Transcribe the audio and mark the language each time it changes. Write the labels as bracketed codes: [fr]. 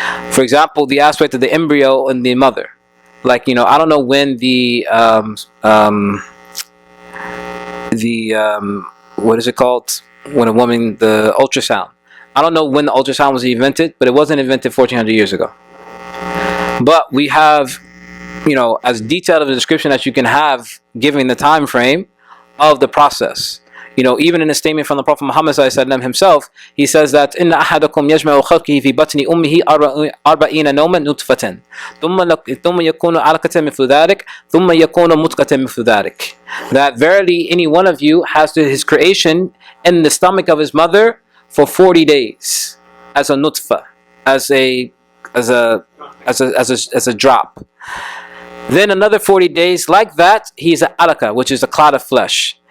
[en] For example, the aspect of the embryo in the mother. I don't know when what is it called? When a woman, the ultrasound. I don't know when the ultrasound was invented, but it wasn't invented 1400 years ago. But we have, as detailed of a description as you can have, giving the time frame of the process. Even in a statement from the Prophet Muhammad ﷺ himself, he says that [ar] إِنَّ أَحَدَكُمْ يَجْمَعُ خَلْقِهِ فِي بَطْنِ أُمِّهِ 40 نَوْمًا نُطْفَةً ثُمَّ يَكُونُ عَلَقَةً مِثْلُ ذَلِكَ ثُمَّ يَكُونُ مُضْغَةً مِثْلُ ذَلِكَ. [en] That verily any one of you has his creation in the stomach of his mother for 40 days as a nutfa, as a drop. Then another 40 days like that, he's an alaka, which is a clot of flesh.